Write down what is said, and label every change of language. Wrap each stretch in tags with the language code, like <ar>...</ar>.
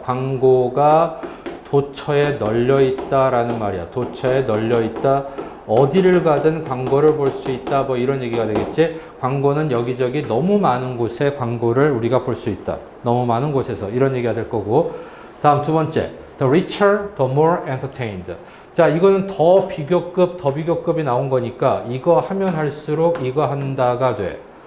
<ko>광고가 도처에 널려 있다라는 말이야. 도처에 널려 있다. 어디를 가든 광고를 볼 수 있다. 뭐 이런 얘기가 되겠지. 광고는 여기저기 너무 많은 곳에 광고를 우리가 볼 수 있다. 너무 많은 곳에서 이런 얘기가 될 거고. 다음 두 번째.</ko> <en>The richer, the more entertained.</en> <ko>자, 이거는 더 비교급이 나온 거니까 이거 하면 할수록 이거 한다가 돼.</ko>